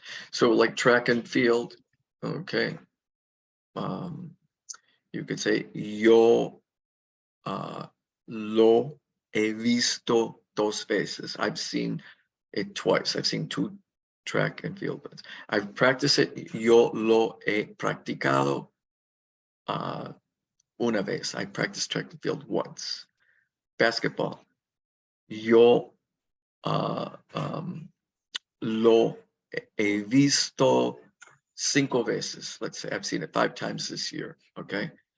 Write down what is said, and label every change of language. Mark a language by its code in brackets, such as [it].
[en] So like track and field, okay? You could say, [es] yo lo he visto dos veces. [en] I've seen it twice. I've seen 2 track and field events. I've practiced it. [es] Yo lo he practicado una vez. [en] I practiced track and field once. Basketball. [es] Yo lo he visto 5 veces. [en] Let's say I've seen it 5 times this year. Okay.